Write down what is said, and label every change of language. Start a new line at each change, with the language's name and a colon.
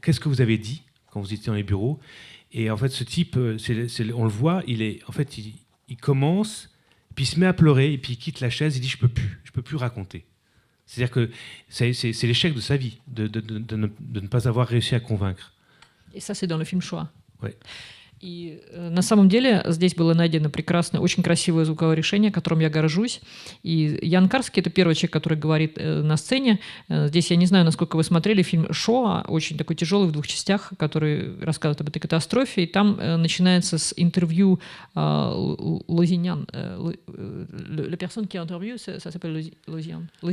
French: Qu'est-ce que vous avez dit quand vous étiez dans les bureaux ?» Et en fait ce type, on le voit, il commence, puis il se met à pleurer, et puis il quitte la chaise, il dit « Je peux plus raconter ». C'est-à-dire que c'est l'échec de sa vie, de ne pas avoir réussi à convaincre. Et ça, c'est dans le film «Shoah». Oui.
Russian: И на самом деле здесь было найдено прекрасное, очень красивое звуковое решение, которым я горжусь. И Ян Карский — это первый человек, который говорит на сцене. Здесь я не знаю, насколько вы смотрели фильм «Шоа», очень такой тяжелый в 2 частях, который рассказывает об этой катастрофе. И там начинается с интервью Лозинян.
French: La personne qui interview, ça s'appelle Лозиан.